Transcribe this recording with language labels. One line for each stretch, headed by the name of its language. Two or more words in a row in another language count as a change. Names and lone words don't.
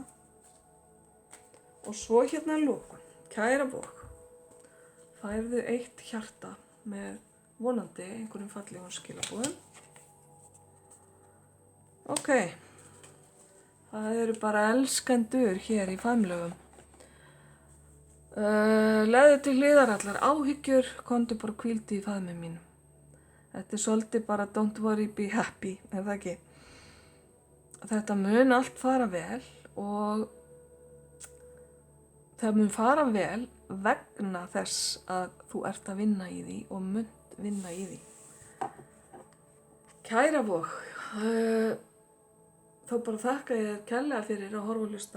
Icelandic: Og svo hérna lókun, kæra vok, færðu eitt hjarta með vonandi einhverjum fallegum skilaboðum. Ok, það eru bara elskendur hér í faðmlögum. Leðu til hliðar allar áhyggjur, komdu bara hvíldu í faðmi mínum.
English: Þetta er svolítið bara don't worry, be happy,
Icelandic: er það ekki? Þetta mun allt fara vel og það mun fara vel vegna þess að þú ert að vinna í því og munt vinna í því. Kæra vok, þá bara þakka ég þér kærlega fyrir að horfa og hlusta.